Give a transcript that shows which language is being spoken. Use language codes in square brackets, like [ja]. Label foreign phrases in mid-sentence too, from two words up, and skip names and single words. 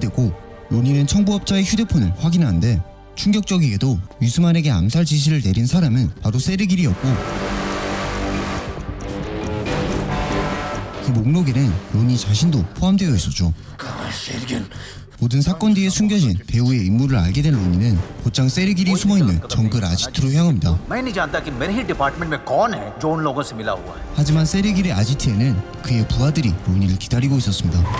[ko] 되고 로니는 청부업자의 휴대폰을 확인하는데 충격적이게도 유스만에게 암살 지시를 내린 사람은 바로 세르길이었고 그 목록에는 로니 자신도 포함되어 있었죠. 모든 사건 뒤에 숨겨진 배우의 인물을 알게 된 로니는 곧장 세르길이 숨어있는 정글 아지트로 향합니다. [hi] मैं नहीं जानता कि मेरे ही डिपार्टमेंट में कौन है जो उन लोगों से मिला हुआ है [ko] 하지만 세르길의 아지트에는 그의 부하들이 로니를 기다리고 있었습니다.